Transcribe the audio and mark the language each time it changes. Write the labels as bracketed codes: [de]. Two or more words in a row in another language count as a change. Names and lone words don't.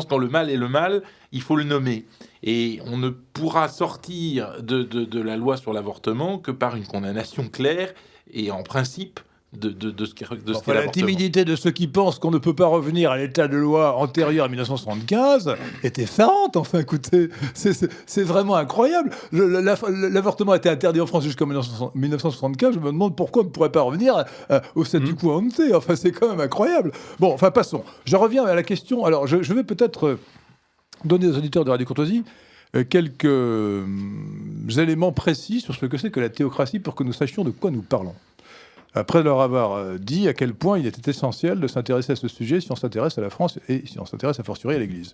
[fr] Quand le mal est le mal, il faut le nommer. Et on ne pourra sortir de la loi sur l'avortement que par une condamnation claire et en principe ce qu'est enfin, la l'avortement. timidité de ceux qui pensent qu'on ne peut pas revenir à l'état de loi antérieur à 1975 est effarante. Enfin, écoutez, c'est vraiment incroyable. L'avortement a été interdit en France jusqu'en 1975. Je me demande pourquoi on ne pourrait pas revenir au [la] statu quo ante. [fr] Enfin, c'est quand même incroyable. Bon, enfin, passons. Je reviens à la question. Alors, je vais peut-être donner aux auditeurs de Radio Courtoisie quelques éléments précis sur ce que c'est que la théocratie pour que nous sachions de quoi nous parlons. Après leur avoir dit à quel point il était essentiel de s'intéresser à ce sujet si on s'intéresse à la France et si on s'intéresse [la] a fortiori [fr] à l'Église.